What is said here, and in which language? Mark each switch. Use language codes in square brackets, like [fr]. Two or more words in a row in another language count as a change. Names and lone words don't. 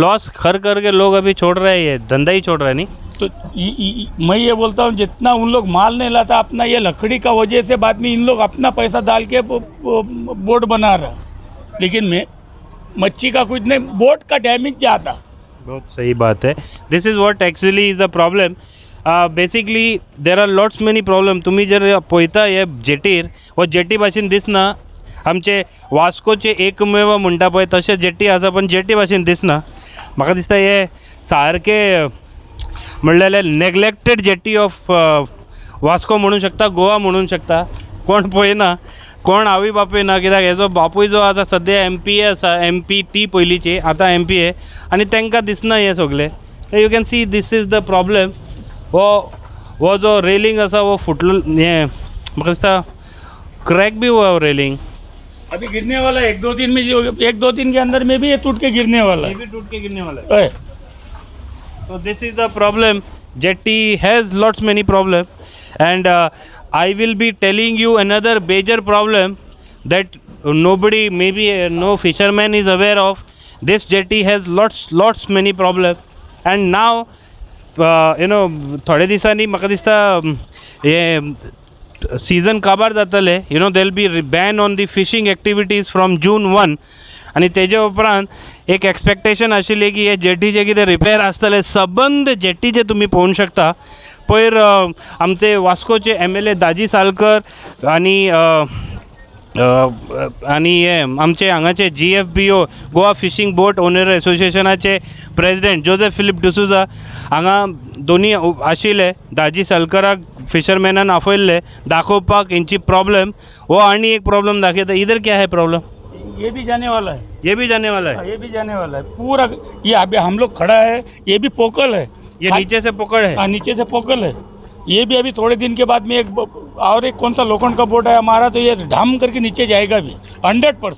[hi] लॉस खर करके लोग अभी छोड़ रहे हैं, ये धंधा ही छोड़ रहा है. नहीं तो मैं ये बोलता हूँ जितना उन लोग माल नहीं लाता अपना, ये लकड़ी का वजह से बाद में इन लोग अपना पैसा डाल के बोर्ड बना रहा. लेकिन मच्छी का कुछ नहीं, बोर्ड का डैमेज जाता. बहुत सही बात है. [en] this is what actually is the problem basically there are lots many problem. [kok] तुम्ही जर पळयता हे जेटीर, वो जेटी भाशेन दिसना. आमचे वास्कोचे एकमेव म्हणटा पळय तशें जेटी आसा, पण जेटी भाशेन दिसना. म्हाका दिसता हे सारके म्हणलेले [en] neglected jetty of Vasco [kok] म्हणूं शकता, गोवा म्हणूं शकता. कोण पळयना, कोण आवय बापूय ना. कित्याक हेजो बापूय जो आसा सद्या MP आसा, MP पयलींचे, आतां MP आहे. आनी तांकां दिसना हें सगळें. [en] you can see this is the problem. [hi] वो जो [kok] रेलिंग आसा वो फुटलो. हें म्हाका दिसता [hi] क्रॅक बी हुआ [kok] रेलिंग. [hi] अभी गिरने वाला है. 1-2 दिन के अंदर में भी ये टूट के गिरने वाला है. ये भी टूट के गिरने वाला है. है. [en] So this is the problem. Jetty has lots many problem, and I will be telling you another major problem that nobody, maybe no fisherman is aware of. This jetty has lots many problem, and now [kok] थोडे दिसांनी म्हाका दिसता हे सीजन काबार जातले. [en] there will be ban on the fishing activities from June 1. [kok] आणि तेजे उपरांत एक एक्सपेक्टेशन आशिल्ली की हे जेटीचे कितें रिपेर आसतले. सबंद जेटी जे तुमी पळोवंक शकता. पयर आमचे वास्कोचे MLA दाजी सालकर आनी आणि हे आमचे हांगाचे GFBO गोवा फिशींग बोट ओनर असोसिएशनाचे प्रेसिडेंट जोसेफ फिलिप डिसूजा हांगा दोनी आशिल्ले दाजी सलकराक फिशरमॅनान आपयल्ले दाखोवपाक हेंची प्रॉब्लेम हो आनी एक प्रॉब्लेम दाखयता [hi] इधर क्या है प्रॉब्लम ये भी जाने वाला है, ये भी जाने वाला है हाँ, ये भी जाने वाला है पूरा। ये अभी हम लोग खड़ा है, ये भी पोकल है, ये नीचे से पकड़ है हाँ, नीचे से पोकल है। ये भी अभी थोड़े दिन के बाद में और एक कौन सा लोखंड का बोट है हमारा, तो ये ढाम करके नीचे जाएगा भी 100%।